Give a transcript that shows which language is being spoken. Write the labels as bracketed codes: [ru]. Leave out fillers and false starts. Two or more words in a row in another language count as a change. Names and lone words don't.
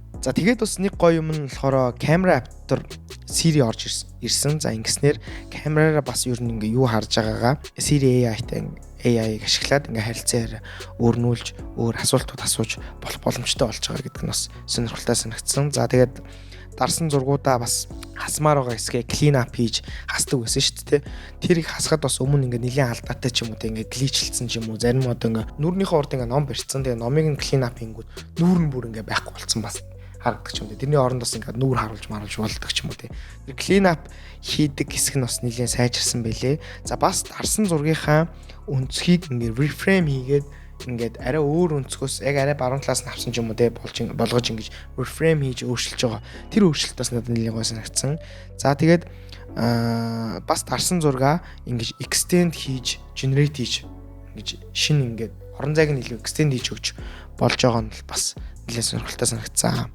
[mn] За тэгээд бас нэг гоё юм нь болохоор камера app дотор Siri орж ирсэн. За ингэснээр камераараа бас ер нь ингээ юу харж байгаагаа Siri AI-тай AI-г ашиглаад ингээ харилцаар өөрнүүлж өөр асуултууд асууж болох боломжтой болж байгаа гэдэг нь бас сонирхолтой санагдсан. За тэгээд дарсан зургуудаа бас хасмаар байгаа хэсгээ [en] clean up [mn] хийж хасдаг байсан шүү дээ. Тэр их хасахад бас өмнө ингээ нэлийн алдаатай ч юм уу ингээ гличэлсэн ч юм уу зарим одоо ингээ нүрнийхээ урд ингээ ном барьцсан. Тэгээ номыг нь [en] clean up [mn] хийнгүүт нүүр нь бүр ингээ байхгүй болсон бас харагддаг ч юм дээ. Тэрний оронд бас ингээ нүүр харуулж болдог ч юм уу тий. Тэр [en] clean up [mn] хийдэг хэсэг нь бас нэлийн сайжирсан байлээ. За бас дарсан зургийнхаа өнцгийг ингээ reframe хийгээд ингээд арай өөр өнцгөөс яг арай баруун талаас нь авсан ч юм уу те болгож ингэж reframe хийж өөрчилж байгаа. Тэр өөрчлөлт бас надад нэлээд гой санагдсан. За тэгээд бас дарсан зургаа ингэж extend хийж generate хийж ингэж шинэ ингээд орон зайг нь илүү extend хийж өгч болж байгаа нь бас нэлээд сонирхолтой санагдсан.